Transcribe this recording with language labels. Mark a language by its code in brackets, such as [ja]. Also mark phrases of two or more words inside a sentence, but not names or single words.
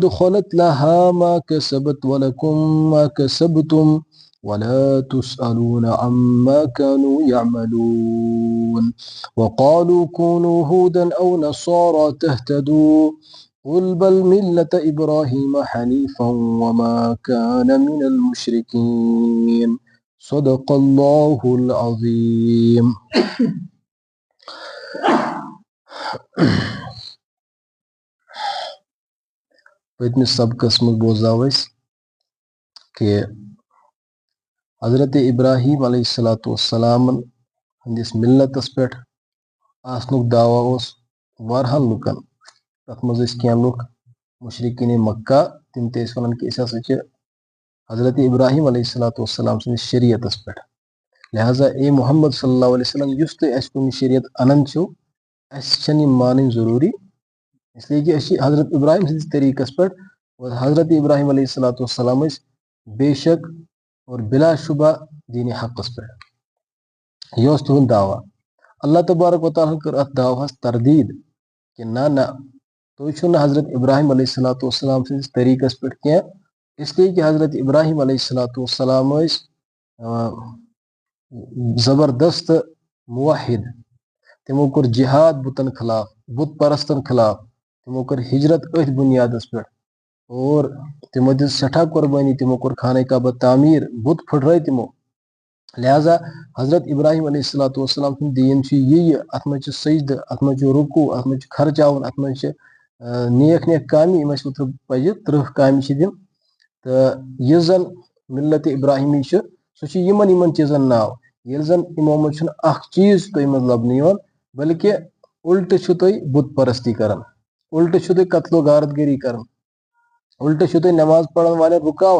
[ar] خلت لها ما كسبت ولكم ما كسبتم ولا تسألون عما كانوا يعملون وقالوا كونوا هودا أو نصارى تهتدوا قل بل ملة إبراهيم حنيفا وما كان من المشركين صدق الله العظيم. [ks] پٔتمِس سبقس منٛز بوزاو أسۍ کہِ حضرت ابراہیم علیہ الصلوۃ والسلامن ہٕنٛدِس مِلتس پٮ۪ٹھ آسنُک دعوا اوس واریاہن لُکن. تتھ منٛز ٲسۍ کینٛہہ لُکھ مُشرِکیٖنِ مکہ، تِم تہِ ٲسۍ ونان کہِ أسۍ ہسا چھِ حضرت ابراہیم علیہ الصلوۃ والسلام سٕنٛدِس شریعتس پٮ۪ٹھ. لہٰذا اے محمد صلی اللہ علیہ وسلم، یُس تُہۍ اَسہِ کُنہِ شریعت انان چھِو، اَسہِ چھنہٕ یِم مانٕنۍ ضروٗری، [ur] اس لیے کہ [ks] أسۍ چھِ حضرت ابراہیم سٕنٛدِس طریٖقس پٮ۪ٹھ. اور حضرت ابراہیم علیہ الصلوۃ والسلام ٲسۍ بے شک اور بلا شبہ دینِ حقس پٮ۪ٹھ. یہِ اوس تِہُنٛد دعوا. اللہ تبارک و تعالیٰ کٔر اتھ دعواہس تردیٖد کہِ نہ تُہۍ چھِو نہٕ حضرت ابراہیم علیہ الصلوۃ والسلام سٕنٛدِس طریٖقس پٮ۪ٹھ کینٛہہ، [ur] اس لیے کہ [ks] حضرت ابراہیم علیہ الصلوۃ والسلام ٲسۍ زبردست موحد. تِمو کوٚر جہاد بُتن خلاف، بُت پرستن خلاف. تِمو کٔر ہجرت أتھۍ بُنیادس پٮ۪ٹھ اور تِمو دِژ سٮ۪ٹھاہ قۄربٲنی. تِمو کوٚر خانہ کعبہ تعمیٖر، بُت پھٕٹرٲے تِمو. لہٰذا حضرت ابراہیم علیہ الصلوۃ والسلام سُنٛد دیٖن چھُ یہِ اتھ منٛز چھُ سجدٕ، اتھ منٛز چھُ رُکوٗع، اتھ منٛز چھُ خرچاوُن، اتھ منٛز چھِ نیک کامہِ. یِم اَسہِ اوترٕ پزِ 30 کامہِ چھِ تِم. تہٕ یُس زن مِلت ابراہیمی چھُ، سُہ چھُ یِمن چیٖزن ناو. ییٚلہِ زن یِمو منٛز چھُنہٕ اکھ چیٖز تۄہہِ منٛز لبنہٕ یِوان، بلکہِ اُلٹہٕ چھُ تُہۍ بُت پرستی کران، اُلٹہٕ چھُ تُہۍ قتل و غارت گٔری کران، اُلٹہٕ چھُ تُہۍ نٮ۪ماز پرن والٮ۪ن رُکاوان.